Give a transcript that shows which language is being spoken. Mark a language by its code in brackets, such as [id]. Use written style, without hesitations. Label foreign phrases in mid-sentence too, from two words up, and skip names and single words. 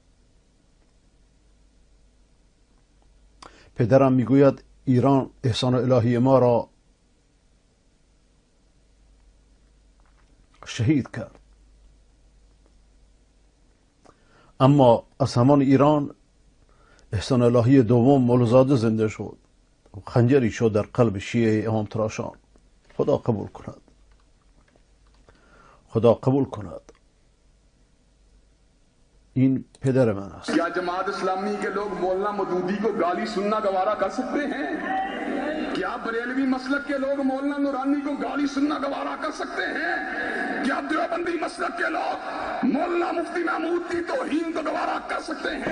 [fa] پدرم میگوید ایران احسان الهی ما را شهید کرد، اما از همان ایران احسان الهی دوم مولازاده زنده شد و خنجری شد در قلب شیعه امام تراشان. خدا قبول کند، خدا قبول کند. این پدر من است. [ur] کیا جماعت اسلامی کے لوگ مولانا مودودی کو گالی سننا گوارا کر سکتے ہیں? کیا بریلوی مسلک کے لوگ مولانا نورانی کو گالی سننا گوارا کر سکتے ہیں? کیا دیوبندی مسلک کے لوگ مولانا مفتی محمود کی توہین کو گوارا کر سکتے ہیں?